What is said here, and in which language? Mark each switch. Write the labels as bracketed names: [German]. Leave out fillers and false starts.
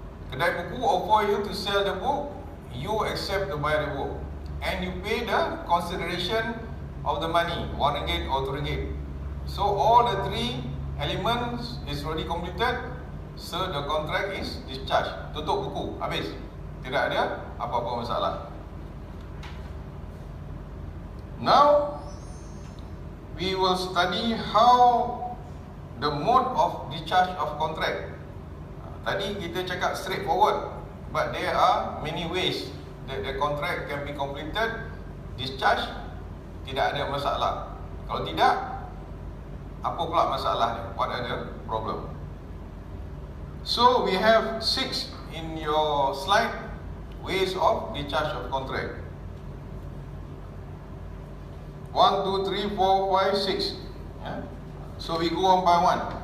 [Malay] Kedai buku [English] offer you to sell the book, you accept to buy the book, and you pay the consideration of the money, RM1 or RM2. So all the three elements is already completed, so the contract is discharged. [Malay] Tutup buku, habis. Tidak ada apa-apa masalah. [English] Now we will study how the mode of discharge of contract. [Malay] Tadi kita cakap [English] straightforward, but there are many ways that the contract can be completed, discharged, [Malay] tidak ada masalah. Kalau tidak, apa pula masalahnya? [English] What are the problem? So we have 6 in your slide ways of discharge of contract. 1, 2, 3, 4, 5, 6. So we go on by one.